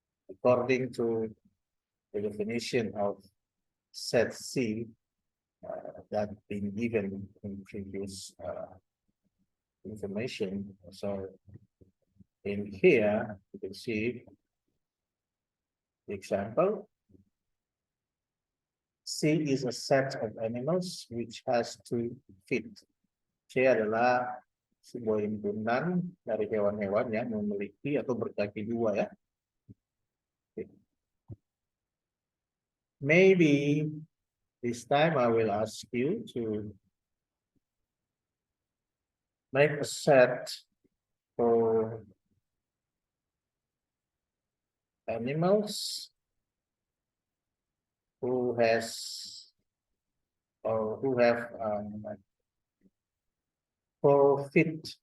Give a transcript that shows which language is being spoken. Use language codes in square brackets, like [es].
[en] According to the definition of set C that been given in previous information. So in here, you can see the example. C is a set of animals which has 2 feet. [id] C adalah sebuah himpunan dari hewan-hewan yang memiliki atau berkaki 2 ya. [en] Okay. Maybe this time I will ask you to make a set for animals who has or who have 4 feet.